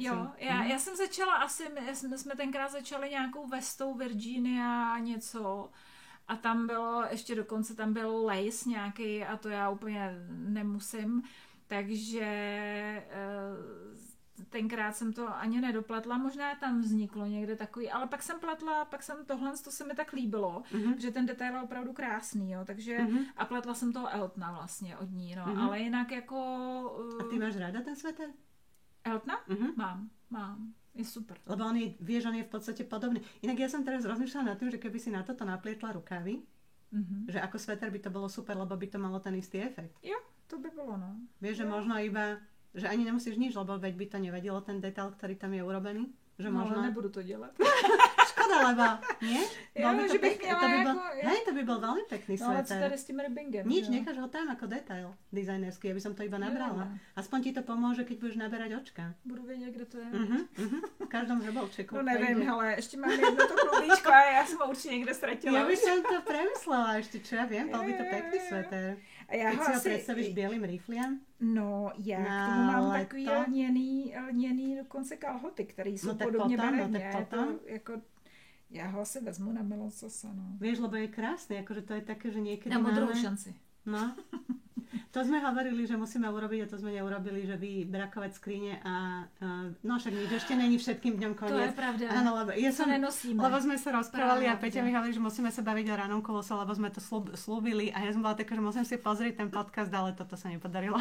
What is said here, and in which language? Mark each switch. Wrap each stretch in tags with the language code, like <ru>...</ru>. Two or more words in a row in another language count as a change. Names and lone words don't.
<cs>Jo, já jsem začala jsme tenkrát začali nějakou vestou Virginia něco a tam bylo, ještě dokonce tam byl lace nějaký a to já úplně nemusím, takže tenkrát jsem to ani nedopletla, možná tam vzniklo někde takový, ale pak jsem pletla, tohle to se mi tak líbilo, že ten detail je opravdu krásný, jo, takže a pletla jsem toho Eltona vlastně od ní, no, ale jinak jako... A ty máš ráda ten svetr? Eltona? Mám. Je super.</cs> <sk>Lebo on je, vieš, on je v podstate podobný. Inak ja som teraz rozmýšľala nad tým, že keby si na toto naplietla rukávy, že ako sveter by to bolo super, lebo by to malo ten istý efekt. Jo, to by bolo, no. Vieš, že možno iba, že ani nemusíš nič, lebo veď by to nevadilo ten detail, ktorý tam je urobený. Že no, možno...</sk> <cs>ale nebudu to dělat.</cs> <sk>Škoda, pravda, lebo nie?</sk> <cs>Jo,</cs> <sk>Bol by</sk> <cs>že bych měla</cs> <sk>to by bol,</sk> <cs>jako...</cs> <sk>hej, to by bol veľmi pekný</sk> <cs>No ale co</cs> <sk>sveter.</sk> <cs>tady s tím ribbingem?</cs> <sk>Nič,</sk> <cs>jo?</cs> <sk>necháš ho tam ako detail dizajnerský, aby som to iba nabrala.</sk> <cs>Jo.</cs> <sk>Aspoň ti to pomôže, keď budeš naberať očka.</sk> <cs>Budu vědět, kde to je.</cs> <sk>V každom žebolčeku.</sk> <cs>No nevím, ale ještě mám jedno to klubíčko a já jsem ho určitě někde ztratila.</cs> <sk>Ja by som to premyslela ešte, čo ja viem, bol by to pekný sveter.</sk> <cs>A já</cs> <sk>Keď ho si ho asi... predstavíš bielým rifliem,</sk> <cs>No, já</cs> <sk>Na</sk> <cs>k tomu mám</cs> <sk>leto?</sk> <cs>takový lněný dokonce kalhoty, které jsou</cs> <sk>No tak</sk> <cs>podobně</cs> <sk>potom, no</sk> <cs>barevně.</cs> <sk>tak</sk> <cs>Je</cs> <sk>potom.</sk> <cs>to jako... Já ho asi vezmu na Melososa, no.</cs> <sk>vieš, lebo je krásny, akože to je také, že niekedy</sk> <cs>Na modrou</cs> <sk>máme... šanci.</sk> <cs>No.</cs> <sk>To sme hovorili, že musíme urobiť a to sme neurobili, že vybrakovať skrine a no však nič, ešte není všetkým dňom</sk> <cs>To je</cs> <sk>koniec.</sk> <cs>pravda.</cs> <sk>Áno, lebo ja</sk> <cs>Co</cs> <sk>som,</sk> <cs>nenosíme.</cs> <sk>lebo sme sa rozprávali a</sk> <cs>Pravda.</cs> <sk>Peťa mi hovorí, že musíme sa baviť o ranom kolose, lebo sme to slúbili a ja som bola taká, že musím si pozrieť ten podcast, ale toto sa nepodarilo.</sk>